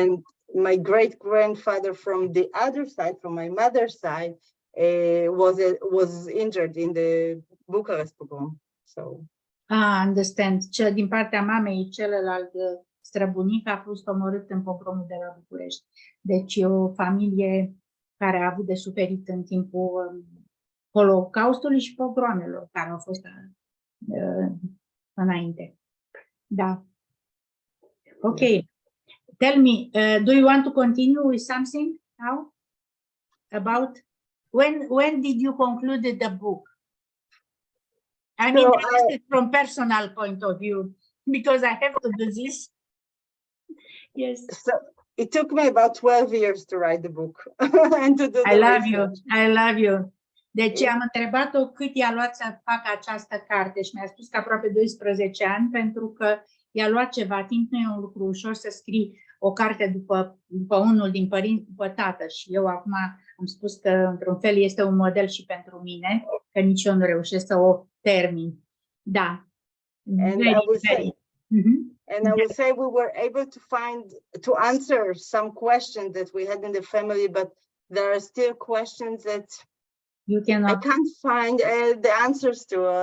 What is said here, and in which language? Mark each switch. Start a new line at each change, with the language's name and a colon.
English: And my great-grandfather from the other side, from my mother's side, was injured in the Bucharest pogrom. So. Understand.
Romanian: Din partea mamei, celălalt străbunic a fost omorât în pogromul de la București. Deci e o familie care a avut de suferit în timpul Holocaustului și pogroamelor care au fost înainte. Da. Ok.
English: Tell me, do you want to continue with something now? About when did you conclude the book? I mean, from personal point of view, because I have to do this. Yes. So it took me about 12 years to write the book and to do the research. I love you.
Romanian: Deci am întrebat-o cât i-a luat să facă această carte și mi-a spus că aproape 12 ani, pentru că i-a luat ceva timp. Nu e un lucru ușor să scrii o carte după unul din părinți, după tată. Și eu acum am spus că, într-un fel, este un model și pentru mine, că nici eu nu reușesc să o termin. Da.
English: And I would say we were able to answer some questions that we had in the family, but there are still questions that I can't find the answers to.